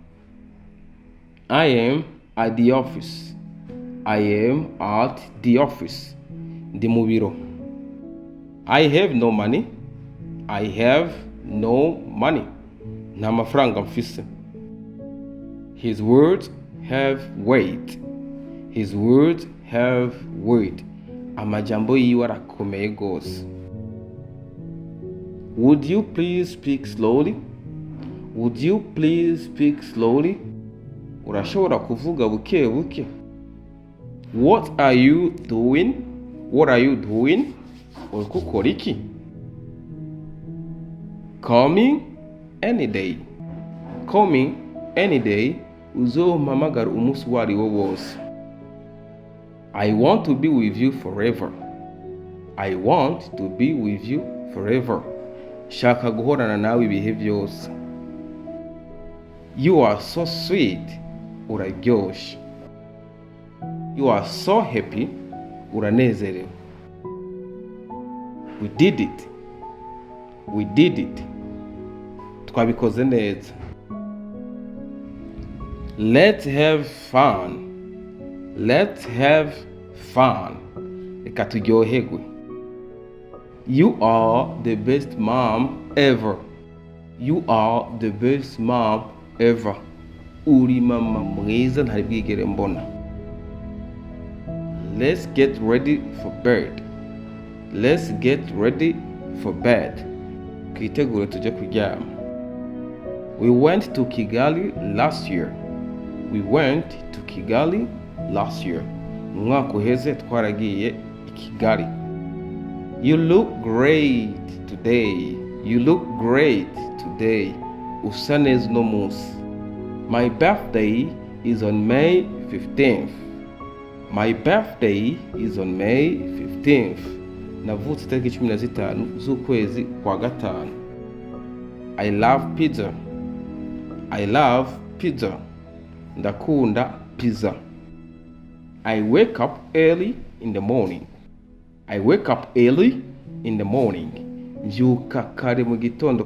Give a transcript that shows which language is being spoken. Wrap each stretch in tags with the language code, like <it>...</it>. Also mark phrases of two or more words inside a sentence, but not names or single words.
<en>I am at the office. I am at the office.</en> <rn>Ndi mu biro.</rn> <en>I have no money. I have no money.</en> <rn>Nta mafaranga mfise.</rn> <en>His words have weight. His words have weight.</en> <rn>Amajambo yiwe arakomeye gose.</rn> <en>Would you please speak slowly? Would you please speak slowly?</en> <rn>Urashobora kuvuga buke buke.</rn> <en>What are you doing? What are you doing?</en> <rn>Uriko ukora iki?</rn> <en>Call me any day. Call me any day.</en> <rn>Uzompamagara umunsi wariwo wose.</rn> <en>I want to be with you forever. I want to be with you forever.</en> <rn>Shaka guhorana nawe ibihe byose.</rn> <en>You are so sweet. Uraryoshe. You are so happy. Uranezerewe. We did it. We did it.</en> <rn>Twabikoze neza.</rn> <en>Let's have fun. Let's have fun.</en> <rn>Reka turyoherwe.</rn> <en>You are the best mom ever. You are the best mom ever.</en> <rn>Uri mama mwiza ntari bwigere mbona.</rn> <en>Let's get ready for bed. Let's get ready for bed.</en> <rn>Twitegure tujye kuryama.</rn> <en>We went to Kigali last year. We went to Kigali last year.</en> <rn>Umwaka uheze twaragiye i Kigali.</rn> <en>You look great today. You look great today.</en> <rn>Usa neza uno munsi.</rn> <en>My birthday is on May 15th. My birthday is on May 15th.</en> <rn>Navutse itariki 15 z'ukwezi kwa gatanu.</rn> <en>I love pizza. I love pizza.</en> <rn>Ndakunda pizza.</rn> <en>I wake up early in the morning. I wake up early in the morning.</en> <rn>Mbyuka kare mu gitondo.</rn>